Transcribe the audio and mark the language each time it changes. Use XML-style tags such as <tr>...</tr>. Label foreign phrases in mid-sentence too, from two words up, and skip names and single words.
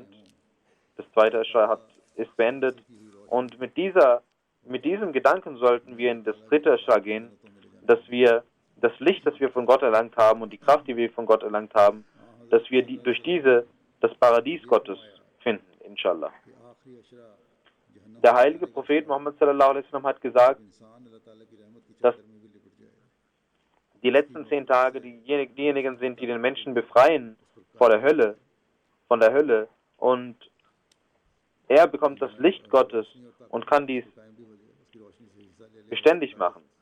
<de>Das zweite Ashra ist beendet. Und mit diesem Gedanken sollten wir in das dritte Ashra gehen, dass wir das Licht, das wir von Gott erlangt haben, und die Kraft, die wir von Gott erlangt haben, dass wir durch diese das Paradies Gottes finden, inshallah. Der heilige Prophet Muhammad</de> <ar>صلى الله عليه وسلم</ar> <de>hat gesagt, dass die letzten 10 Tage diejenigen sind, die den Menschen befreien von der Hölle, und er bekommt das Licht Gottes und kann dies beständig machen.</de>